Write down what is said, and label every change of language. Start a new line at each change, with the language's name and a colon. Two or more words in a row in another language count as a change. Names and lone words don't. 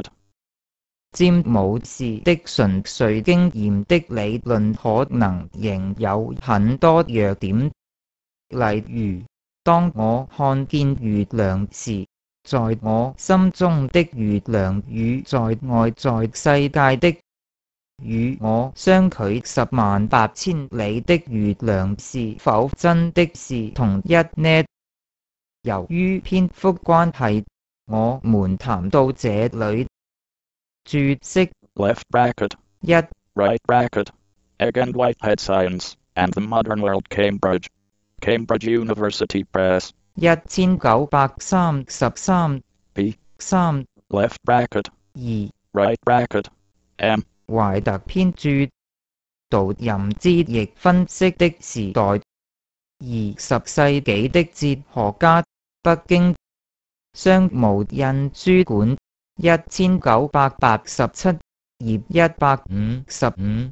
Chinese: 詹姆士的純粹經驗的理論可能仍有很多弱點，例如，當我看見月亮時，在我心中的月亮與在外在世界的與我相距108000里的月亮是否真的是同一呢？由於篇幅關係，我們談到這裏。注釋
English: Left bracket. 1 Right bracket. Egg and Whitehead Science and the Modern World Cambridge. Cambridge University Press. 1933 B. 3 Left bracket. 2 Right bracket. M.
Chinese: 懷特編著導任之翼分析的時代20世紀的哲學家北京商務印書館1987頁155